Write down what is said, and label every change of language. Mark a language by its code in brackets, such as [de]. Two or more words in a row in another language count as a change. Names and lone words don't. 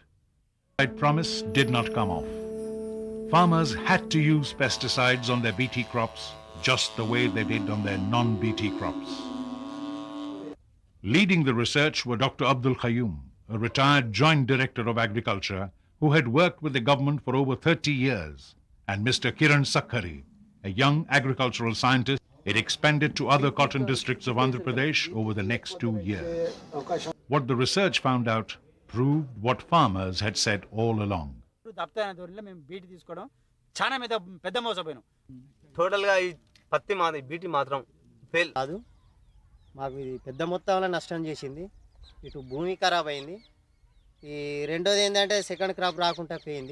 [en] That promise did not come off. Farmers had to use pesticides on their BT crops just the way they did on their non-BT crops. Leading the research were Dr. Abdul Qayyum, a retired Joint Director of Agriculture who had worked with the government for over 30 years, and Mr. Kiran Sakkari, a young agricultural scientist. It expanded to other cotton districts of Andhra Pradesh over the next 2 years. What the research found out proved what farmers had said all along. [te] టోటల్గా ఈ పత్తి మాది బీటీ మాత్రం ఫెయిల్ కాదు. మాకు ఇది పెద్ద మొత్తంలో నష్టం చేసింది. ఇటు భూమి ఖరాబ్ అయింది. ఈ రెండోది ఏంటంటే [en] second crop [te] రాకుండా పోయింది.